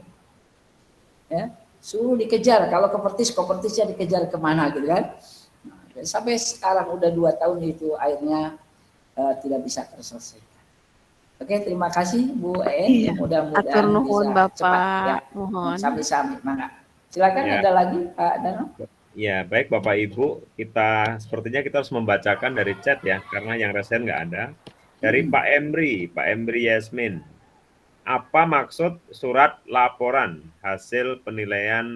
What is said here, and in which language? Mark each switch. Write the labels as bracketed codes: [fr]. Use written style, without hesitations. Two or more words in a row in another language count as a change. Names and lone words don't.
[id] Ya, suruh dikejar. Kalau kopertisnya dikejar kemana gitu kan. Nah, sampai sekarang udah 2 tahun itu akhirnya tidak bisa terselesaikan. Oke, terima kasih Bu En. Iya. Mudah-mudahan [su] Atur nuhun [id] bisa Bapak. cepat ya. Mohon. [su] Sami-sami, mangga. [id] Silakan Ya. ada lagi Pak Dano. Ya, baik Bapak Ibu, sepertinya kita harus membacakan dari chat ya, karena yang resen nggak ada. Dari Pak Emri Yasmin. Apa maksud surat laporan hasil penilaian?